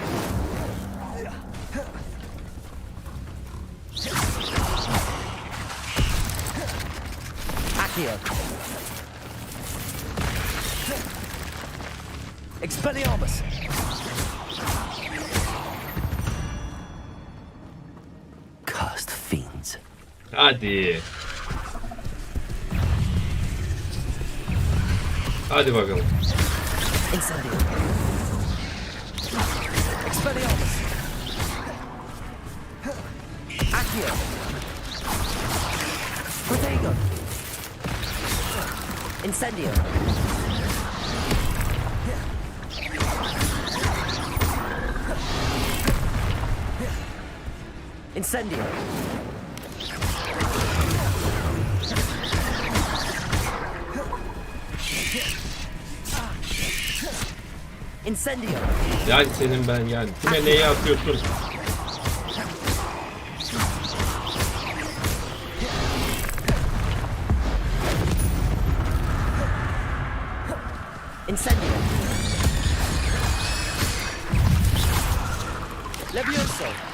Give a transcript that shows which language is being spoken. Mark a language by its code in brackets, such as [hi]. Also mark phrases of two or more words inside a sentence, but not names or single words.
[tr] Accio. Expelliarmus. [en] Cursed fiends. [tr] Hadi. Hadi bakalım. Incendio. Expelliarmus. Accio. Protego. Incendio. Incendio. Incendio. Yani senin ben yani. Kime neyi atıyorsun? Incendio. Levioso.